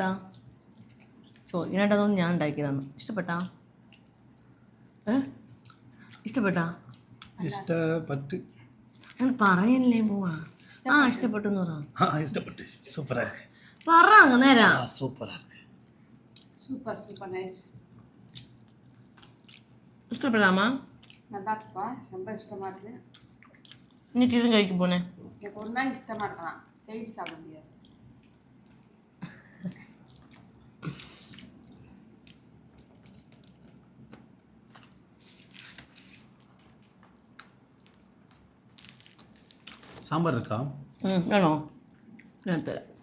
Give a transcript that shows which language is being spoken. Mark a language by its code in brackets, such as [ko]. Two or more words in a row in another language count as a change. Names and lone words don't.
[ml] ഇങ്ങനെയായിട്ടതൊന്നും ഞാൻ ഉണ്ടാക്കിയതാണ്. ഇഷ്ടപ്പെട്ടാ? ഇഷ്ടപ്പെട്ടാ? ഇഷ്ടപ്പെട്ടു. ഞാൻ പറയല്ലേ പോവാ. ഇഷ്ടപ്പെട്ടു എന്ന് പറ. ഇഷ്ടപ്പെട്ടു. സൂപ്പറാ പറ അങ്ങ് നേരാ. സൂപ്പറാ. [en] super nice. [ml] ഇഷ്ടപ്പെടാമ? [ta] நல்லா இருக்குப்பா, ரொம்ப இஷ்டமாக இருக்குது. இன்னைக்கு எதுவும் കഴിக்க போனேன். எனக்கு ஒரு நாள் இஷ்டமாக இருக்கலாம், டெய்லி சாப்பிட முடியாது. സാമ്പാർ இருக்கா? [ml] വേണോ? ഞാൻ തരാം.